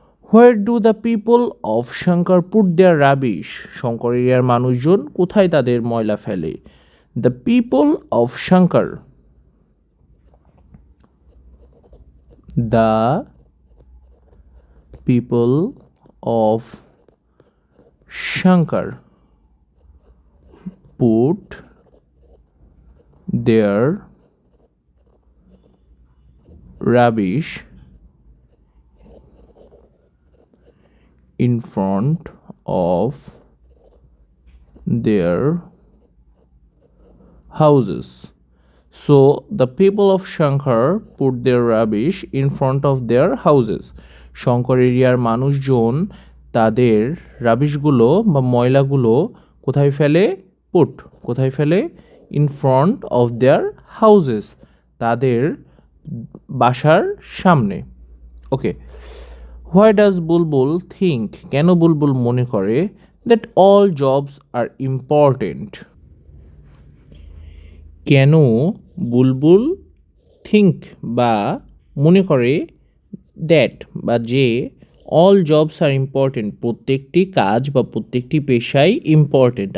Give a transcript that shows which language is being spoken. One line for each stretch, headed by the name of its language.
English: Where do the people of Shankar put their rubbish?
Bangla: Shankar এরিয়ার মানুষজন কোথায় তাদের ময়লা ফেলে?
English: The people of Shankar, the people of Shankar put their rubbish in front of their houses. So the people of Shankar put their rubbish in front of their houses.
Bangla: Shankar এরিয়ার মানুষজন তাদের রাবিশগুলো বা ময়লাগুলো কোথায় ফেলে? পুট, কোথায় ফেলে?
English: in front of their houses,
Bangla: তাদের বাসার সামনে।
English: okay, why does Bulbul think,
Bangla: কেন বুলবুল মনে করে,
English: that all jobs are important, কেন Bulbul think
Bangla: বা মনে করে,
English: that বা যে, all jobs are important,
Bangla: প্রত্যেকটি কাজ বা প্রত্যেকটি পেশাই
English: Important.